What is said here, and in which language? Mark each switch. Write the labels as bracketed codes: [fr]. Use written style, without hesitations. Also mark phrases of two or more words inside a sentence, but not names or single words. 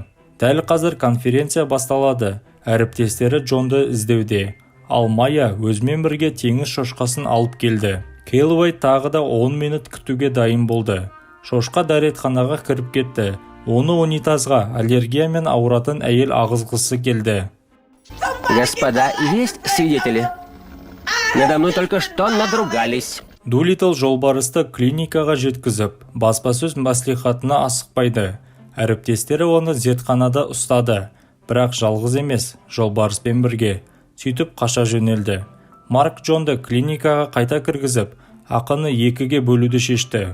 [kk] Дәл қазір конференция басталады. Әріптестері Джонды іздеуде. Ал Майя өзімен бірге теңіз шошқасын алып келді. Келуэй тағы да 10 минут күтуге дайын болды. Шошқа дәретханаға кіріп кетті. Оны унитазға аллергиямен ауыратын әйел ағызғысы келді. [ru] Господа, есть свидетели? Надо мной только что надругались. [kk] Дулитл жолбарысты клиникаға жеткізіп, баспасөз мәслихатына асықпайды. Әріптестері оны зертханада ұстады. Бірақ жалғыз емес, жолбарыспен бірге. Сөйтіп қаша жөнелді. Марк Джонды клиникаға қайта кіргізіп, ақыны 2-ге бөлуді шешті.